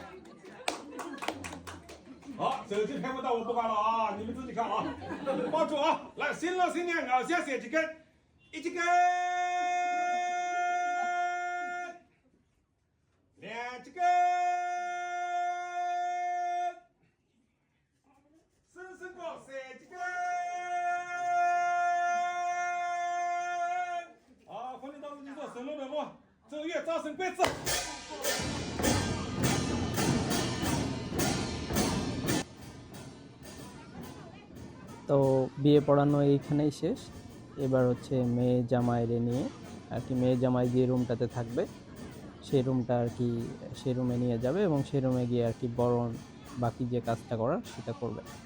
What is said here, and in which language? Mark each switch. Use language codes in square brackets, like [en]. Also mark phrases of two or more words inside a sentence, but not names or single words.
[zh] 好，手机拍不到我不管了啊，你们自己看啊，抱住啊，来，新郎新娘咬下3只根，一只根，两只根，深过3只根。好，婚礼当中你说神龙人物，奏乐招生贵子。 [bn] তো বিয়ে পড়ানো এইখানেই শেষ। এবার হচ্ছে মেয়ে জামাইরে নিয়ে আর কি মেয়ে জামাই যে রুমটাতে থাকবে সেই রুমটা আর কি সেই রুমে নিয়ে যাবে এবং সেই রুমে গিয়ে আর কি বরণ বাকি যে কাজটা করার সেটা করবে।